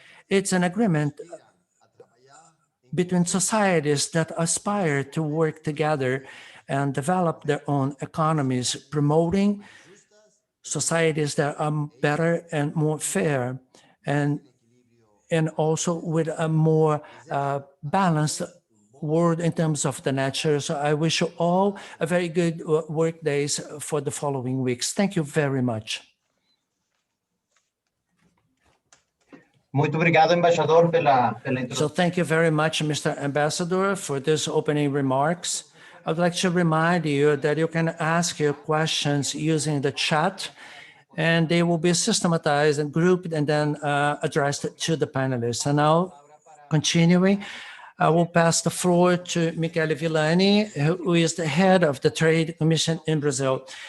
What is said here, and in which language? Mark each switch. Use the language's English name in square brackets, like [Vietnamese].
[English] It's an agreement between societies that aspire to work together and develop their own economies, promoting societies that are better and more fair, and also with a more balanced world in terms of the nature. So I wish you all a very good work days for the following weeks. Thank you very much. [Portuguese] Muito obrigado, embaixador, pela introdução. [English] So thank you very much, Mr. Ambassador, for this opening remarks. I'd like to remind you that you can ask your questions using the chat, and they will be systematized and grouped and then addressed to the panelists. And now, continuing, I will pass the floor to Michele Villani, who is the head of the Trade Commission in Brazil.